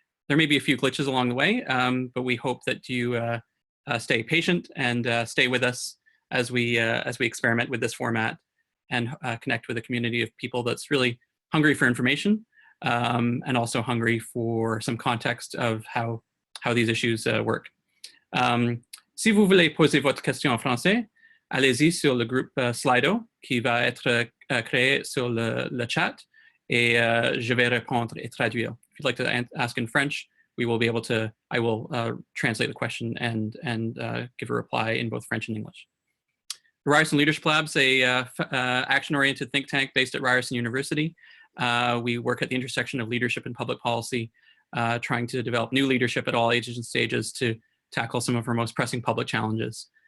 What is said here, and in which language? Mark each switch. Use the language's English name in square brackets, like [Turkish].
[English] There may be a few glitches along the way, but we hope that you stay patient and stay with us as we experiment with this format and connect with a community of people that's really hungry for information and also hungry for some context of how these issues work. [French] Si vous voulez poser votre question en français, allez-y sur le groupe Slido qui va être créé sur le chat et je vais répondre et traduire. [English] If you'd like to ask in French, we will be able to, I will translate the question and give a reply in both French and English. The Ryerson Leadership Lab is a action-oriented think tank based at Ryerson University. We work at the intersection of leadership and public policy, trying to develop new leadership at all ages and stages to tackle some of our most pressing public challenges.